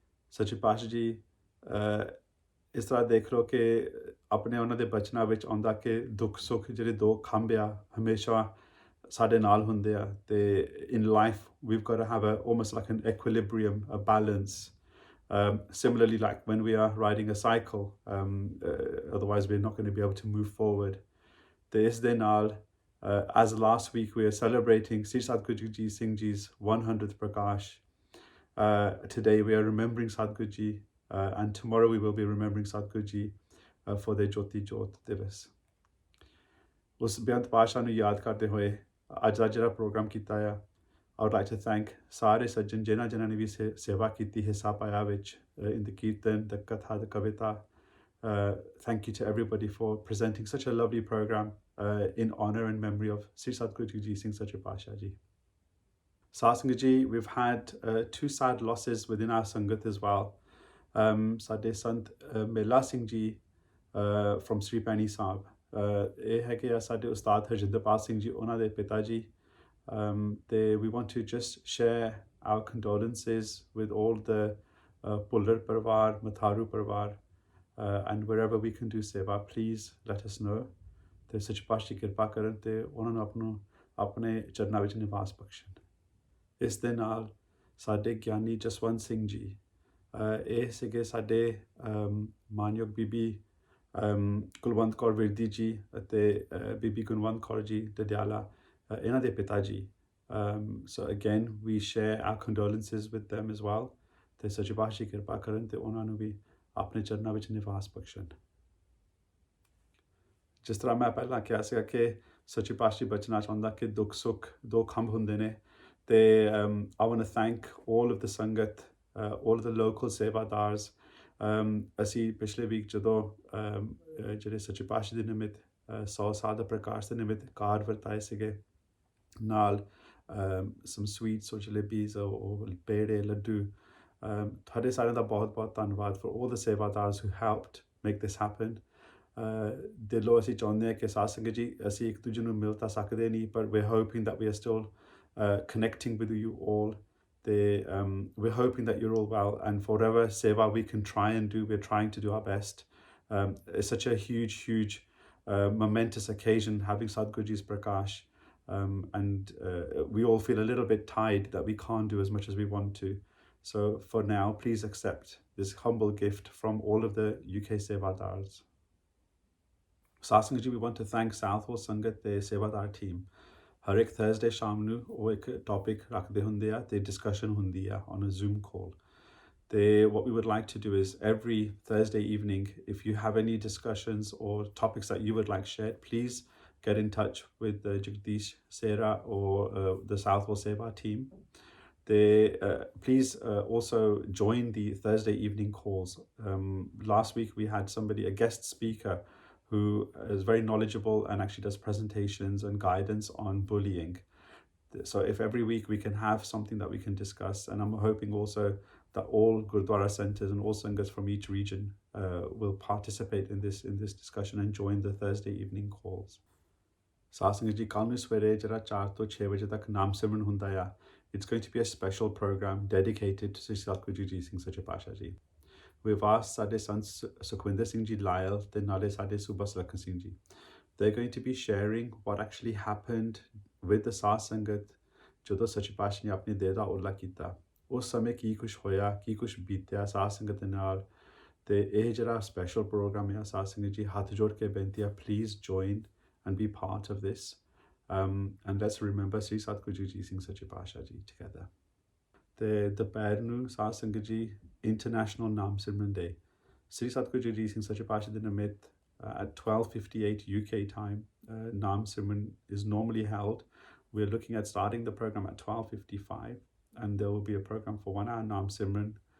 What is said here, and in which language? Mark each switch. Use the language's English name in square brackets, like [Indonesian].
[Punjabi] ਸੱਚੇ ਪਾਤਸ਼ਾਹ ਜੀ ਇਸ ਤਰ੍ਹਾਂ ਦੇਖ ਲਓ ਕਿ ਆਪਣੇ ਉਹਨਾਂ ਦੇ ਬਚਨਾਂ ਵਿੱਚ ਆਉਂਦਾ ਕਿ ਦੁੱਖ ਸੁੱਖ ਜਿਹੜੇ ਦੋ ਖੰਭ ਆ ਹਮੇਸ਼ਾ ਸਾਡੇ ਨਾਲ ਹੁੰਦੇ ਆ ਤੇ [English] in life we've got to have almost like an equilibrium, a balance. Similarly, like when we are riding a cycle, otherwise we're not going to be able to move forward. [Punjabi] ਤੇ ਇਸ ਦੇ ਨਾਲ [English] as last week we are celebrating Sri Satguru Jagjit Singh Ji's 100th Prakash. Today we are remembering Satguru Ji, and tomorrow we will be remembering Satguru Ji for their Jyoti Jyot Divas. ਉਸ ਬੇਅੰਤ ਪਾਤਸ਼ਾਹ ਨੂੰ ਯਾਦ ਕਰਦੇ ਹੋਏ ਅੱਜ ਦਾ ਜਿਹੜਾ ਪ੍ਰੋਗਰਾਮ ਕੀਤਾ ਆ, I would like to thank ਸਾਰੇ ਸੱਜਣ ਜਿਨ੍ਹਾਂ ਨੇ ਵੀ ਸੇਵਾ ਕੀਤੀ ਹਿੱਸਾ ਪਾਇਆ ਵਿੱਚ in the Kirtan, the Katha, the Kavita. Thank you to everybody for presenting such a lovely program in honor and memory of Sri Satguru Jagjit Singh Sache Paatshah Ji. Saad Sangat Ji, we've had two sad losses within our Sangat as well. Sade Sant Mela Singh Ji from Sri Pani Sahib. [Punjabi] ਇਹ ਹੈਗੇ ਆ ਸਾਡੇ ਉਸਤਾਦ ਹਰਜਿੰਦਰਪਾਲ ਸਿੰਘ ਜੀ, ਉਹਨਾਂ ਦੇ ਪਿਤਾ ਜੀ. [English] ਤੇ we want to just share our condolences with all the Pullar Parvar, Matharu Parvar, and wherever we can do seva, please let us know. [Punjabi] ਤੇ ਸੱਚੇ ਪਾਤਸ਼ਾਹ ਦੀ ਕਿਰਪਾ ਕਰਨ ਤੇ ਉਹਨਾਂ ਨੂੰ ਆਪਣੇ ਚਰਨਾਂ ਵਿੱਚ ਨਿਵਾਸ ਬਖਸ਼ਣ। ਇਸ ਦੇ ਨਾਲ ਸਾਡੇ ਗਿਆਨੀ ਜਸਵੰਤ ਸਿੰਘ ਜੀ, ਇਹ ਸੀਗੇ ਸਾਡੇ ਮਾਨਯੋਗ ਬੀਬੀ ਕੁਲਵੰਤ ਕੌਰ ਵਿਰਦੀ ਜੀ ਅਤੇ ਬੀਬੀ ਗੁਣਵੰਤ ਕੌਰ ਜੀ ਡਡਿਆਲਾ, ਇਹਨਾਂ ਦੇ ਪਿਤਾ ਜੀ। [English] So again, we share our condolences with them as well. [Punjabi] ਤੇ ਸੱਚੇ ਪਾਤਸ਼ਾਹ ਕਿਰਪਾ ਕਰਨ ਤੇ ਉਹਨਾਂ ਨੂੰ ਵੀ ਆਪਣੇ ਚਰਨਾਂ ਵਿੱਚ ਨਿਵਾਸ ਬਖਸ਼ਣ। ਜਿਸ ਤਰ੍ਹਾਂ ਮੈਂ ਪਹਿਲਾਂ ਕਿਹਾ ਸੀਗਾ ਕਿ ਸੱਚੇ ਪਾਤਸ਼ਾਹ ਬਚਣਾ ਚਾਹੁੰਦਾ ਕਿ ਦੁੱਖ ਸੁੱਖ ਦੋ ਖੰਭ ਹੁੰਦੇ ਨੇ ਤੇ [English] I want to thank all of the [Punjabi] ਸੰਗਤ, [English] all of the local [Punjabi] ਸੇਵਾਦਾਰਸ। ਅਸੀਂ ਪਿਛਲੇ ਵੀਕ ਜਦੋਂ ਜਿਹੜੇ ਸੱਚੇ ਪਾਤਸ਼ਾਹ ਦੇ ਨਿਮਿਤ 100 ਸਾਲ ਦਾ ਪ੍ਰਕਾਸ਼ ਦੇ ਨਿਮਿਤ ਕਾਰਡ ਵਰਤਾਏ ਸੀਗੇ ਨਾਲ [English] some sweets or [Punjabi] jalebis or pede laddu। ਤੁਹਾਡੇ ਸਾਰਿਆਂ ਦਾ ਬਹੁਤ ਬਹੁਤ ਧੰਨਵਾਦ [English] for all the sevadars who helped make this happen। [Punjabi] ਦਿਲੋਂ ਅਸੀਂ ਚਾਹੁੰਦੇ ਹਾਂ ਕਿ ਸਾਧ ਸੰਗਤ ਜੀ ਅਸੀਂ ਇੱਕ ਦੂਜੇ ਨੂੰ ਮਿਲ ਤਾਂ ਸਕਦੇ ਨਹੀਂ ਪਰ [English] we're hoping that we are still connecting with you all। we're hoping that you're all well and for whatever seva we can try and do, we're trying to do our best। It's such a huge momentous occasion having Sadhguruji's Prakash, and we all feel a little bit tired that we can't do as much as we want to। So for now, please accept this humble gift from all of the UK Sevadars। Sath Sangat ji, we want to thank Southwell Sangat, the Sevadar team। [Punjabi] ਹਰ ਇੱਕ Thursday ਸ਼ਾਮ ਨੂੰ ਉਹ ਇੱਕ topic ਰੱਖਦੇ ਹੁੰਦੇ ਆ ਤੇ discussion ਹੁੰਦੀ ਆ [English] on a Zoom call। ਤੇ what we would like to do is every Thursday evening, if you have any discussions or topics that you would like shared, please get in touch with Jagdish, Sarah or the Southwell Seva team। Please also join the Thursday evening calls। Last week we had somebody, a guest speaker, who is very knowledgeable and actually does presentations and guidance on bullying। So if every week we can have something that we can discuss, and I'm hoping also that all Gurdwara centers and all Sanghas from each region will participate in this discussion and join the Thursday evening calls। [Punjabi] ਸਾਧ ਸੰਗਤ ਜੀ ਕੱਲ੍ਹ ਨੂੰ ਸਵੇਰੇ ਜਿਹੜਾ 4 ਤੋਂ 6 ਵਜੇ ਤੱਕ ਨਾਮ ਸਿਮਰਨ ਹੁੰਦਾ ਆ। [English] It's going to be a special program dedicated to Satguru Jagjit Singh Sache Pasha ji। We've asked [Punjabi] ਸਾਡੇ ਸੰਤ ਸੁਖਵਿੰਦਰ ਸਿੰਘ ਜੀ ਲਾਇਲ ਤੇ ਨਾਲੇ ਸਾਡੇ ਸੂਬਾ Sulakhan Singh ji. [English] They're going to be sharing what actually happened with the Sadh Sangat [Punjabi] ਜਦੋਂ ਸੱਚੇ ਪਾਤਸ਼ਾਹ ਨੇ ਆਪਣੀ ਦੇਹ ਦਾ ਓਲਾ ਕੀਤਾ। ਉਸ ਸਮੇਂ ਕੀ ਕੁਛ ਹੋਇਆ, ਕੀ ਕੁਛ ਬੀਤਿਆ ਸਾਧ ਸੰਗਤ ਦੇ ਨਾਲ। ਤੇ ਇਹ ਜਿਹੜਾ ਸਪੈਸ਼ਲ ਪ੍ਰੋਗਰਾਮ ਹੈ ਸਾਧ ਸੰਗਤ ਜੀ ਹੱਥ ਜੋੜ ਕੇ ਬੇਨਤੀ ਹੈ, please join [English] and be part of this। And let's remember Sri Satguru Jagjit Singh Sache Pasha ji together। [Punjabi] ਤੇ ਦੁਪਹਿਰ ਨੂੰ ਸਾਧ ਸੰਗਤ ਜੀ ਇੰਟਰਨੈਸ਼ਨਲ ਨਾਮ ਸਿਮਰਨ ਡੇ Sri Satguru Jagjit Singh Sache Pasha ਦੇ ਨਿਮਿਤ [English] at 12:58 UK time, Naam Simran is normally held। We're looking at starting the program at 12:55 and there will be a program for 1 hour Naam Simran।